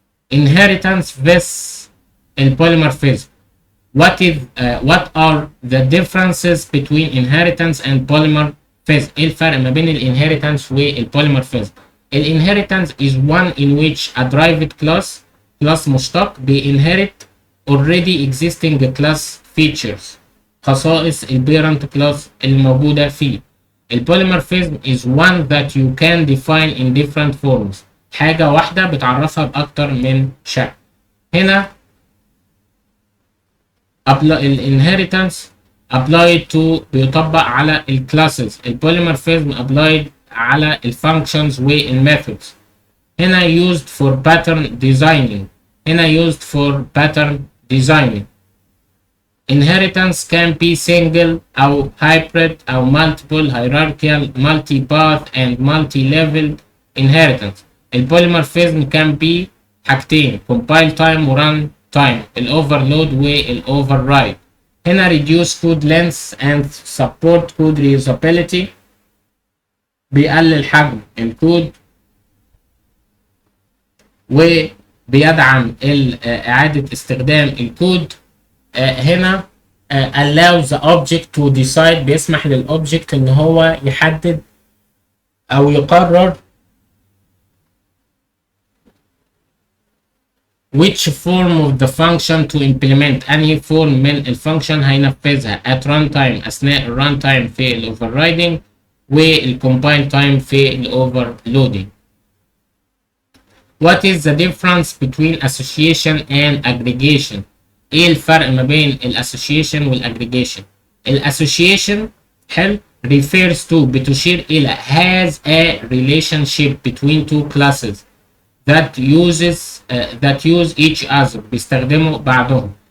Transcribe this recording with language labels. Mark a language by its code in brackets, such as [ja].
[en] Inheritance vs polymorphism. What are the differences between inheritance and polymorphism؟ [ar] ايه الفرق ما بين الانهيرتنس والبوليمورفيزم؟ [en] الانهيرتنس is one in which a derived class مشتق inherit already existing class features، [ar] خصائص البيرنت كلاس الموجودة فيه. [en] البوليمورفيزم is one that you can define in different forms، [ar] حاجة واحدة بتعرفها بأكتر من شكل. هنا الانهيرتنس [en] applied to [ar] بيطبق على الكلاسز، البوليمورفيزم applied على الفانكشنز والميثودز. [en] هنا used for pattern designing، هنا used for pattern designing. Inheritance can be single أو hybrid أو multiple hierarchical multi path and multi level inheritance. البوليمورفيزم can be حاجتين compile time و run time، الاوفرلود والاوفررايد. هنا reduce code length and support code reusability، [ar] بيقلل حجم الكود وبيدعم إعادة استخدام الكود. هنا [en] allows the object to decide، [ar] بيسمح للأوبجكت إن هو يحدد أو يقرر [en] which form of the function to implement، [ar] أنهي form من الفانكشن هينفذها at runtime، أثناء الران في الأوفررايدنج، والcompile time في الأوفرلودنج. [en] What is the difference between association and aggregation؟ [ar] إيه الفرق ما بين الأسوشيشن والأجريجيشن؟ [en] الأسوشيشن حلو refers to، بتشير إلى has a relationship between two classes that use each other، [ar] بيستخدموا بعضهم.